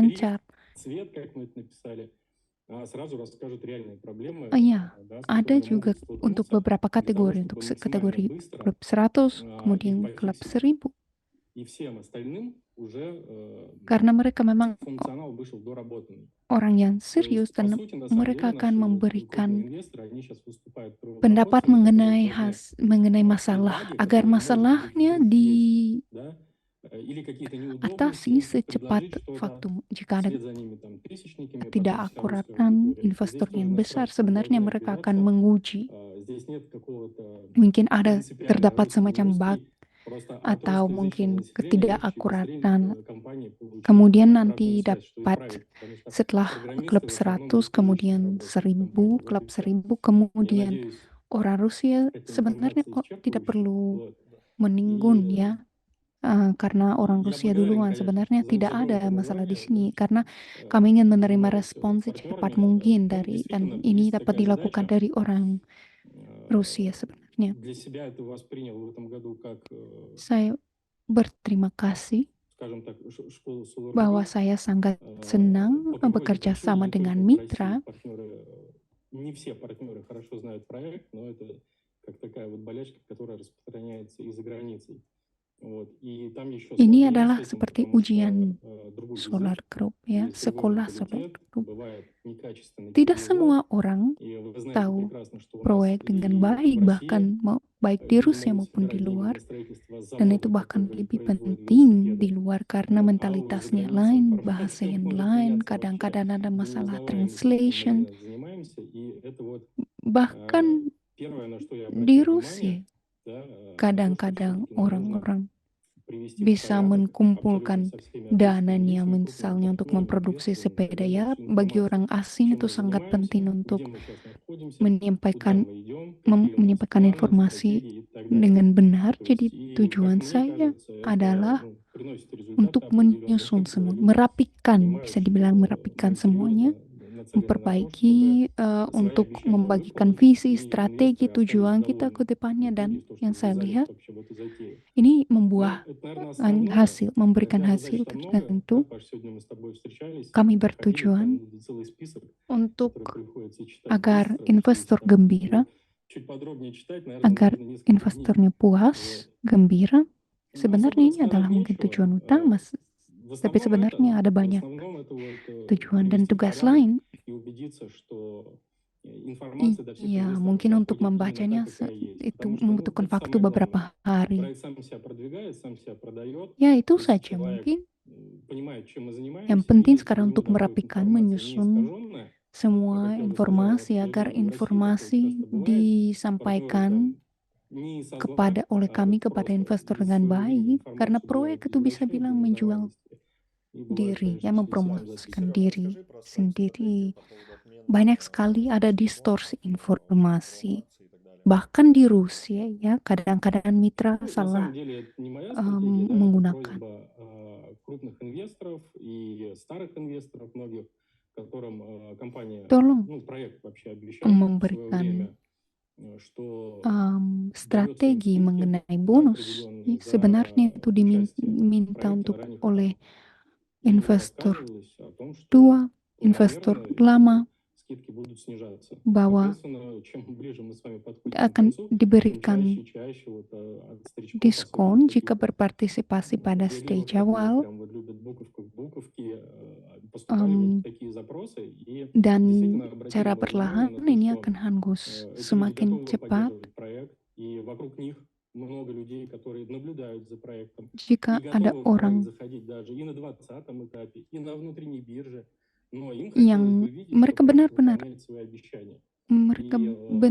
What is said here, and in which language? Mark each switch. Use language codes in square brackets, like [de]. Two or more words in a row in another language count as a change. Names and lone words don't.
[id] lancar. [ru] цвет, как мы это написали, сразу расскажут реальные проблемы, [id] Ya, [ru] да, с [id] ada [ru] которыми [id] juga [ru] могут [id] untuk [ru] столкнуться, [id] beberapa [ru] для того, [id] kategori, [ru] чтобы [id] untuk [ru] максимально [id] kategori [ru] быстро [id] klub 100, [ru] их [id] kemudian klub [ru] пофиксить. [id] 1000, [ru] И всем остальным уже [id] karena mereka memang [ru] функционал вышел доработанный. [id] orang yang [ru] То есть, [id] serius [ru] по [id] dan [ru] сути, на самом [id] mereka [ru] деле, [id] akan [ru] наши [id] memberikan [ru] крупные инвесторы, они сейчас выступают [id] pendapat [ru] первопроходцами, [id] mengenai [ru] которые [id] mengenai [ru] должны [id] masalah [ru] баги, [id] agar [ru] которые, может быть, [id] masalahnya [ru] вдруг есть, [id] diatasi [ru] да, или какие-то неудобности, [id] secepat [ru] предложить что-то, [id] waktu. Jika ada [ru] вслед за ними там тысячниками, потом [id] tidak [ru] вся русская [id] akuratan [ru] аудитория. Здесь [id] investor [ru] тоже [id] yang besar, [ru] иностранцы [id] sebenarnya [ru] должны [id] mereka akan [ru] ввязаться. [id] menguji. [ru] Здесь нет какого-то [id] Mungkin ada [ru] принципиально [id] terdapat [ru] русский, [id] semacam bug [ru] русский, просто от [id] atau [ru] русскоязычного [id] mungkin [ru] населения с точки [id] ketidakakuratan. [ru] зрения компании получить [id] Kemudian [ru] обратную [id] nanti [ru] связь, что [id] dapat [ru] исправить, потому что [id] setelah [ru] программисты [id] klub [ru] в основном [id] 100, [ru] русскоязычных [id] kemudian [ru] работают в [id] 1000, [ru] компании. Вот [id] klub [ru] и все. [id] 1000, [ru] Я [id] kemudian [ru] надеюсь, [id] orang Rusia [ru] Хотя [id] sebenarnya [ru] информация [id] kok tidak [ru] исчерпывающая. [id] perlu [ru] Вот. [id] meninggun [ru] И [id] ya. Karena orang [ru] я [id] Rusia [ru] благодарен, [id] duluan [ru] конечно, [id] sebenarnya [ru] за [id] tidak [ru] это [id] ada masalah di [ru] погружение. [id] sini karena kami ingin menerima [ru] Занимаясь [id] respons secepat [ru] партнерами, [id] mungkin [ru] там [id] dan [ru] действительно [id] ini [ru] есть [id] dapat [ru] такая [id] dilakukan [ru] задача. [id] dari orang Rusia sebenarnya. [ru] Для себя это воспринял в этом году как, [id] Saya berterima kasih [ru] скажем так, школу [id] bahwa [ru] Solar.ru. [id] saya sangat senang [ru] По какой-то [id] bekerja [ru] причине [id] sama [ru] не только [id] dengan [ru] в России [id] mitra. [ru] партнеры, не все партнеры хорошо знают проект, но это как такая вот болячка, которая распространяется и за границей. Вот. И там еще [id] Ini [ru] сложнее с [id] adalah [ru] этим, [id] seperti [ru] потому что [id] ujian [ru] другой [id] Solar [ru] язык, [id] Group ya, [ru] есть другой [id] sekolah Solar [ru] менталитет, [id] Group. [ru] бывает некачественный [id] Tidak [ru] перевод. [id] semua orang [ru] И вы знаете [id] tahu [ru] прекрасно, что у нас [id] proyek dengan [ru] и [id] baik, [ru] в [id] bahkan [ru] России [id] baik di [ru] люди [id] Rusia [ru] могут [id] maupun di [ru] собирать деньги [id] luar. [ru] на строительство [id] Dan itu [ru] завода, [id] bahkan [ru] который [id] lebih [ru] производит [id] penting [ru] велосипеды. [id] di luar karena [ru] Вот. А уже за [id] mentalitasnya [ru] границей [id] lain, [ru] информация [id] bahasa yang [ru] может [id] lain, [ru] меняться вообще [id] kadang-kadang ada [ru] до [id] masalah [ru] неузнаваемости, чем мы [id] translation. [ru] занимаемся. И это вот [id] Bahkan [ru] первое, на что я [id] di [ru] обратил [id] Rusia, [ru] внимание, да, на то, что [id] kadang-kadang [ru] все-таки нам нужно [id] orang-orang [ru] привести в [id] bisa [ru] порядок абсолютно [id] mengumpulkan [ru] со всеми [id] dananya [ru] отличными [id] misalnya untuk [ru] партнерами, [id] memproduksi [ru] инвесторами и так [id] sepeda [ru] далее, [id] ya. [ru] всю [id] Bagi [ru] информацию, [id] orang asing [ru] чем [id] itu [ru] мы [id] sangat [ru] занимаемся, [id] penting [ru] где [id] untuk [ru] мы сейчас находимся, куда [id] menyampaikan [ru] мы идем, какие у нас [id] menyampaikan [ru] планы, [id] informasi [ru] стратегии и так далее. [id] dengan benar. [ru] То [id] Jadi [ru] есть, и [id] tujuan [ru] как мне [id] saya [ru] кажется, это [id] adalah [ru] приносит результаты [id] untuk [ru] определенные, [id] menyusun [ru] когда [id] semua, [ru] люди [id] merapikan, [ru] понимают, [id] bisa [ru] что [id] dibilang merapikan [ru] мы [id] semuanya, [ru] серьезно нацелены на то, чтобы [id] memperbaiki [ru] свои [id] untuk [ru] обещания [id] membagikan [ru] выполнить, [id] visi, [ru] и [id] strategi, [ru] инвесторы остались [id] tujuan kita ke [ru] довольны. [id] depannya. [ru] И [id] Dan [ru] люди, то, [id] yang [ru] что [id] saya [ru] ввязались [id] lihat [ru] вообще в эту затею. [id] ini [ru] Ну, [id] membuah [ru] это, наверное, основное, [id] hasil, memberikan [ru] хотя [id] hasil [ru] задач там много, да, [id] tertentu. [ru] Паш, сегодня мы с тобой встречались, [id] Kami [ru] проходили, там [id] bertujuan [ru] целый список, [id] untuk [ru] который приходится читать [id] agar [ru] быстро, потому что [id] investor [ru] если там [id] gembira, [ru] чуть подробнее читать, наверное, [id] agar [ru] нужно несколько дней. [id] investornya puas, [ru] Вот. [id] gembira. [ru] Ну, [id] Sebenarnya [ru] особо [id] ini adalah [ru] сказать [id] mungkin [ru] нечего. [id] tujuan utama, [ru] В [id] tapi [ru] основном [id] sebenarnya [ru] это, [id] ada [ru] в [id] banyak [ru] основном это вот [id] tujuan dan [ru] привести в [id] tugas [ru] порядок [id] lain. [ru] и убедиться, что информация до всех [id] Iya, [ru] инвесторов [id] mungkin untuk [ru] доходит именно [id] membacanya [ru] так, какая есть. [id] itu [ru] Потому что, [id] membutuhkan [ru] это [id] waktu [ru] самое [id] beberapa [ru] главное. [id] hari. [ru] Проект сам себя продвигает, сам себя продает. [id] Ya, itu [ru] Если [id] saja [ru] человек [id] mungkin. [ru] понимает, чем мы [id] Yang [ru] занимаемся, [id] penting [ru] и до [id] sekarang [ru] него [id] untuk [ru] доходит [id] merapikan, [ru] информация [id] menyusun [ru] неискаженная, а [id] semua [ru] как я уже сказал, [id] informasi [ru] что [id] agar [ru] в России такое [id] informasi [ru] часто бывает, партнеры [id] disampaikan [ru] там не со зла, [id] kepada oleh [ru] а [id] kami [ru] вот [id] kepada [ru] просто [id] investor [ru] из [id] dengan [ru] своевременной [id] baik karena [ru] информации [id] proyek [ru] бывает [id] itu bisa [ru] извращение [id] bilang [ru] до [id] menjual [ru] неузнаваемости. И бывает, [id] diri, ya [ru] конечно, действительно [id] mempromosikan [ru] записывать. Серега, [id] diri [ru] расскажи про свою [id] sendiri. [ru] стратегию по поводу отмены [id] Banyak sekali ada [ru] российских [id] distorsi [ru] спонсоров, [id] informasi. [ru] промо-акций и так далее. [id] Bahkan di Rusia ya, kadang-kadang mitra [ru] Ну, на [id] salah [ru] самом деле, это не моя стратегия, да, это [id] menggunakan. [ru] просьба крупных инвесторов и старых инвесторов многих, которым компания, [id] Tolong [ru] ну, проект вообще обещал в свое [id] memberikan [ru] время, что [id] strategi [ru] скидки [id] mengenai bonus. [ru] определенные за [id] Sebenarnya itu [ru] участие в [id] diminta [ru] проекте на [id] untuk [ru] ранних [id] oleh [ru] этапах. И [id] investor [ru] рассказывалось о том, что [id] tua, investor [ru] планомерно [id] lama, [ru] скидки будут снижаться. [id] bahwa [ru] Соответственно, чем ближе мы с вами подходим к [id] akan [ru] концу, тем [id] diberikan [ru] чаще и чаще вот от старичков, [id] diskon [ru] особенно [id] jika [ru] таких [id] berpartisipasi pada [ru] беглых, [id] stage [ru] которые [id] awal. [ru] прям вот любят буковку в буковке, поступали вот такие запросы, и [id] Dan [ru] действительно обратили [id] cara [ru] мое [id] perlahan [ru] внимание на то, [id] ini [ru] что [id] akan hangus [ru] эти люди [id] semakin [ru] готовы [id] cepat [ru] поддерживать проект, и вокруг них много людей, которые наблюдают за проектом, [id] jika [ru] и [id] ada [ru] готовы в проект [id] orang [ru] заходить даже и на 20-м этапе, и на внутренней бирже. Но им хотелось [id] yang [ru] бы видеть, что [id] mereka [ru] проект [id] benar-benar [ru] выполняет свои обещания. [id] mereka [ru] И до многих